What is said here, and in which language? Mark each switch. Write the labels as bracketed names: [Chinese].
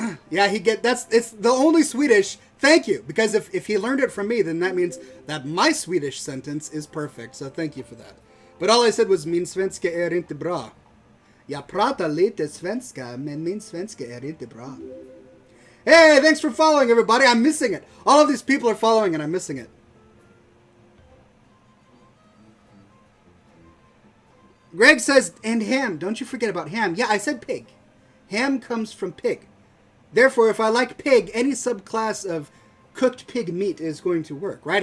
[English] Yeah, it's the only Swedish. Thank you. Because if he learned it from me, then that means that my Swedish sentence is perfect. So thank you for that. But all I said was, [Swedish] min svenska är inte bra. Jag pratar lite svenska, men min svenska är inte bra. [English] Hey, thanks for following, everybody. I'm missing it. All of these people are following, and I'm missing it. Greg says, and ham. Don't you forget about ham. Yeah, I said pig. Ham comes from pig. Therefore, if I like pig, any subclass of cooked pig meat is going to work. Right?